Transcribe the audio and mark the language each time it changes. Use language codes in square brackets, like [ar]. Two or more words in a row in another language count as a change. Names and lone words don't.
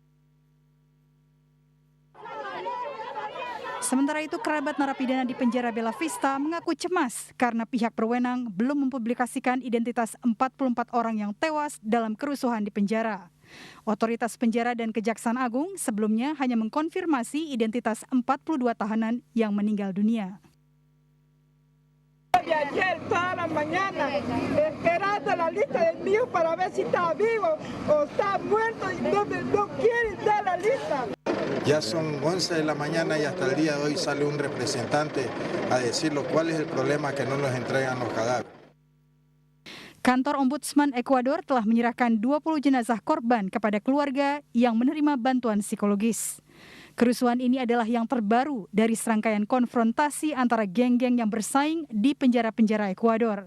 [id] Sementara itu, kerabat narapidana di penjara Bella Vista mengaku cemas karena pihak berwenang belum mempublikasikan identitas 44 orang yang tewas dalam kerusuhan di penjara. Otoritas penjara dan Kejaksaan Agung sebelumnya hanya mengkonfirmasi identitas 42 tahanan yang meninggal dunia. [es] De ayer toda la mañana esperando la lista del mío para ver si está vivo o está muerto y no quieren dar la lista. Ya son 11 de la mañana y hasta el día de hoy sale un representante a decirlo cuál es el problema que no nos entregan los cadáveres. [id] Kantor Ombudsman Ekuador telah menyerahkan 20 jenazah korban kepada keluarga yang menerima bantuan psikologis. Kerusuhan ini adalah yang terbaru dari serangkaian konfrontasi antara geng-geng yang bersaing di penjara-penjara Ekuador.